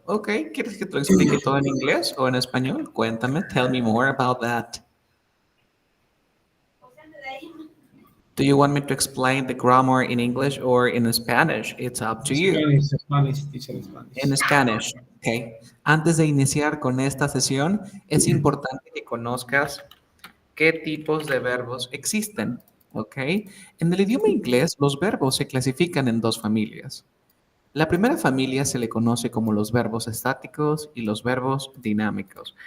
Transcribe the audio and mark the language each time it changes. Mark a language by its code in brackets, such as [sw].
[es] Ok, ¿quieres que te lo explique todo en inglés o en español? Cuéntame, [en] tell me more about that. Do you want me to explain the grammar in English or in Spanish? It's up to you. Spanish, Spanish, teacher Spanish. [es] En Spanish, ok. Antes de iniciar con esta sesión, es importante que conozcas qué tipos de verbos existen, ok. En el idioma inglés, los verbos se clasifican en dos familias. La primera familia se le conoce como los verbos estáticos y los verbos dinámicos.